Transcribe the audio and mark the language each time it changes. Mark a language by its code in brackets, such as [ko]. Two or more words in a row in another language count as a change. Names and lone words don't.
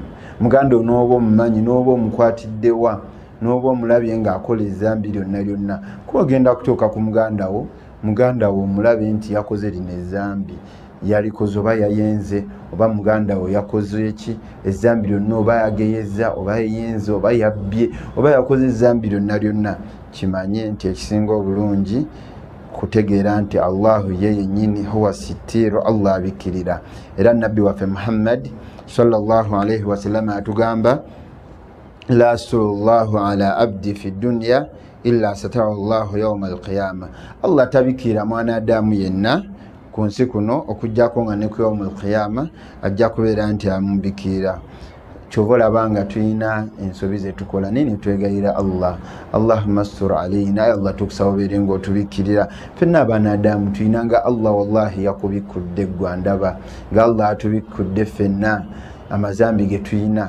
[lg] Muganda onooba omumanyi n'oba omukwatiddewa n'oba omulabye ng'akola ezambi lyonna lyonna, kuba ogenda kutuuka ku muganda wo omulabe nti yakoze lino ezambi, yalikoze oba yayenze, oba muganda wo yakoze eki ezambi lyonna, oba yageyeza oba yayenze oba yabbye oba yakoze ezambi lyonna lyonna, kimanye nti ekisinga obulungi kutegeera nti Allahu ye yennyini [ar] هو الستير, [lg] Allah abikkirira. Era nabbi waffe Muhammad [ar] صلى الله عليه وسلم atugamba لا يستر الله على عبد في الدنيا إلا ستر الله يوم القيامة. [lg] Allah tabikkirira mwanadamu yenna ku nsi kuno okujjako nga ne ku [ar] يوم القيامة [lg] ajja kubeera nti amubikkirira. Kyova olabanga tulina ensobi zetukola nini twegayira Allah, [ar] اللهم استر علينا, [lg] Allah tukusaba obeere ng'otubikkirira. Ffenna abanadamu tulina nga Allah wallahi yakubikkudde ggwe andaba, nga Allah atubikkudde ffenna amazambi ge tulina.